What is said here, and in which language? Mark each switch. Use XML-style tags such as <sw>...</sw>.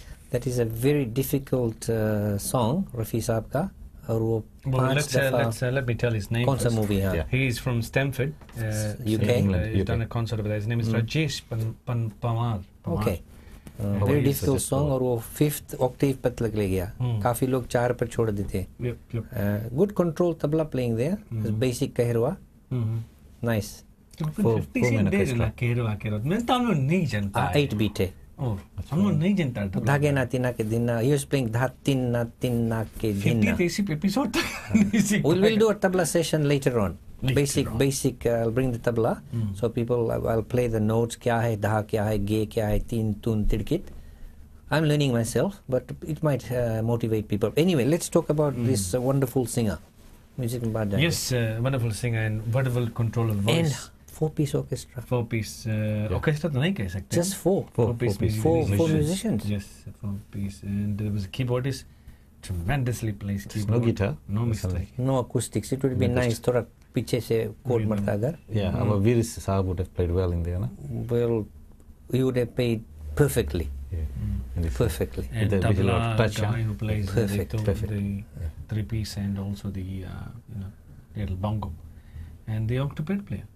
<en>That is a very difficult song, Rafi</en> <hi>साहब का, और वो</hi> <en>Well,</en> <hi>5 दफा</hi> <en>let me tell his name.</en> <hi>कौन सा</hi> <en>first.</en> <hi>मूवी है?</hi> <en>He is from Stamford, UK? He's done a concert over there. His name is Rajesh Pamar. Okay, very difficult song,</en> <hi>और वो 5th octave पर तक ले गया, काफी लोग 4 पर छोड़ देते.</hi> <en>Good control tabla playing there, basic kaharwa, nice.</en> <hi>8 beat है. हम लोग नहीं जानता तबला. धागे ना तीना के दिन,</hi> <en>he was playing</en> <hi>धा तीन ना के दिन. 50 episode तक नहीं सीख</hi> <en>We'll</en> <hi>पाए.</hi> <en>do a tabla session later on. Basic. I'll bring the tabla, so people, I'll play the notes.</en> <hi>क्या है धा, क्या है गे, क्या है तीन तून तिड़कित.</hi> <en>I'm learning myself, but it might motivate people. Anyway, let's talk about this wonderful singer. Music in Bad. Yes, wonderful singer and wonderful control of voice. And 4-piece orchestra.</en> <hi>4-piece orchestra तो नहीं कह सकते.</hi> <en>Just 4. 4-piece Four musicians. Yes, 4-piece, and there was a keyboardist, tremendously plays keyboard. No guitar. No mistake. No acoustics. It would be nice.</en> <hi>थोड़ा पीछे से code मरता अगर.</hi> <en>Yeah, our Veer Saab would have played well in there, no? Well, you would have played perfectly. Perfectly. And With a tabla touch, guy who plays Perfect. the 3-piece and also the little bongo, and the octopad player.</en>